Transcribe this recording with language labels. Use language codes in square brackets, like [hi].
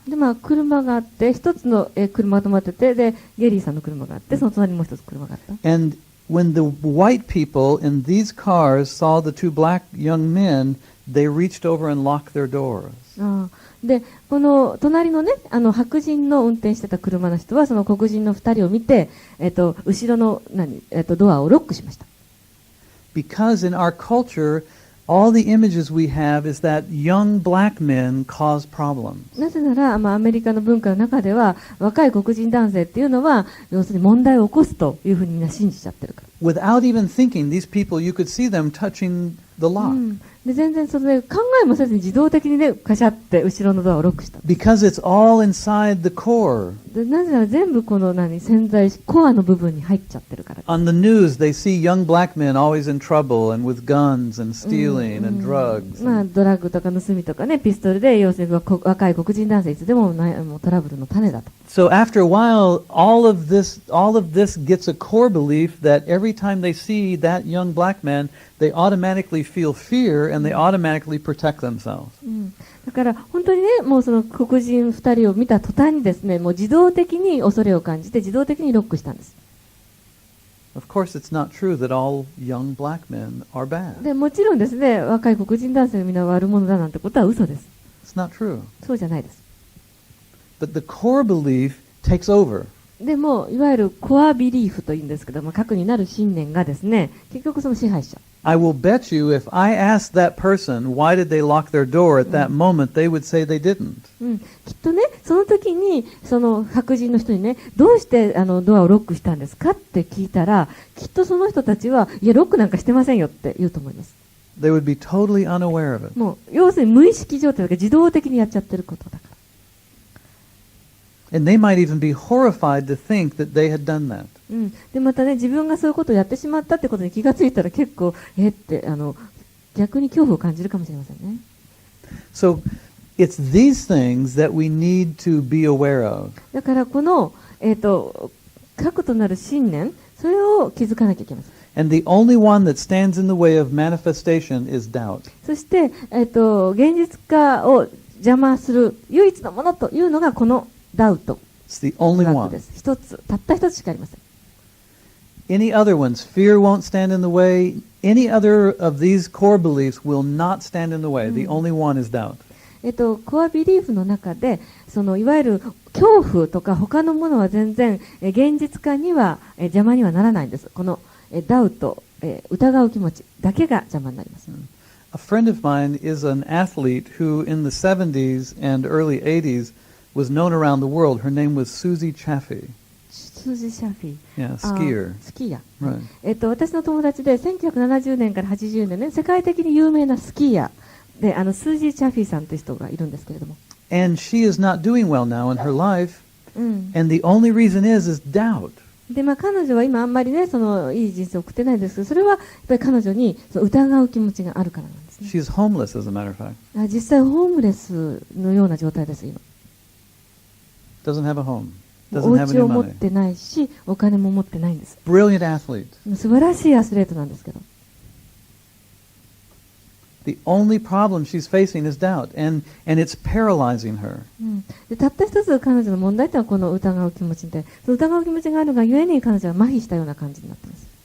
[ja] で、車があって、一つの車が止まってて、で、ゲリーさんの車があって、その隣にもう一つ車があった。 [en] And when the white people in these cars saw the 2 black young men, they reached over and locked their doors. [ja] で、この隣のね、白人の運転してた車の人は、その黒人の2人を見て、後ろのドアをロックしました。 [en] Because in our culture, all the images we have is that young black men cause problems. [ja] なぜなら、アメリカの文化の中では、若い黒人男性っていうのは、要するに問題を起こすというふうにみんな信じちゃってるから。 [en] Without even thinking, these people, you could see them touching the lock. [ja] で、全然それで考えもせずに自動的にね、カシャって後ろのドアをロックした。 [en] Because it's all inside the core. [ja] で、なぜなら全部この潜在コアの部分に入っちゃってるから。 [en] On the news, they see young black men always in trouble and with guns and stealing and drugs. [ja] ドラッグとか盗みとかね、ピストルで、要するに若い黒人男性いつでももうトラブルの種だと。 [en] So after a while, all of this gets a core belief that every time they see that young black man, they automatically feel fear and they automatically protect themselves. [ja] だから本当にね、もうその黒人2人を見た途端にですね、もう自動的に恐れを感じて自動的にロックしたんです。 [en] Of course, it's not true that all young black men are bad. [ja] で、もちろんですね、若い黒人男性がみんな悪者だなんてことは嘘です。 [en] It's not true. [ja] そうじゃないです。 [en] But the core belief takes over. [ja] でも、いわゆるコアビリーフというんですけども、核になる信念がですね、結局その支配者。 [en] I will bet you if I asked that person why did they lock their door at that moment, they would say they didn't. [ja] きっとね、その時にその白人の人にね、どうしてドアをロックしたんですかって聞いたら、きっとその人たちは、いや、ロックなんかしてませんよって言うと思います。 [en] They would be totally unaware of it. [ja] もう、要するに無意識状態が自動的にやっちゃってることだから。 [en] And they might even be horrified to think that they had done that. [ja] でまたね、自分がそういうことをやってしまったってことに気がついたら結構って逆に恐怖を感じるかもしれませんね。 [en] So it's these things that we need to be aware of. [ja] だからこの核となる信念、それを気づかなきゃいけません。 [en] And the only one that stands in the way of manifestation is doubt. [ja] そして現実化を邪魔する唯一のものというのがこのダウト。 [en] It's the only one. [ja] です。一つ、たった一つしかありません。 [en] Any other ones, fear won't stand in the way. Any other of these core beliefs will not stand in the way. The only one is doubt. [ja] コアビリーフの中で、いわゆる恐怖とか他のものは全然現実化には邪魔にはならないんです。このダウト、疑う気持ちだけが邪魔になります。 [en] A friend of mine is an athlete who in the 70s and early 80s was known around the world. Her name was Susie Chaffee. [ja] スージー・シャフィー。 [en] Yeah, skier. [ja] スキーヤー。 [en] Right. [ja] 私の友達で1970年から80年ね、世界的に有名なスキーヤーで、スージー・シャフィーさんという人がいるんですけれども。 [en] And she is not doing well now in her life. And the only reason is doubt. [ja] で、彼女は今あんまりね、いい人生を送ってないんですけど、それはやっぱり彼女に疑う気持ちがあるからなんですね。 [en] She's homeless, as a matter of fact. [ja] 実際ホームレスのような状態です今。 [en] Doesn't have a home. [ja] お [en] Doesn't have [ja] 家 [en] any [ja] を持っ [en] money. [ja] てないし、お金も持ってないんです。 [en] Brilliant athlete. [ja] 素晴らしいアスリートなんですけど。 [en] The only problem she's facing is doubt, and it's paralyzing her. [ja] でたった一つ彼女の問題というのはこの疑う気持ちで、その疑う気持ちがあるがゆえに彼女は麻痺したような感じになっています。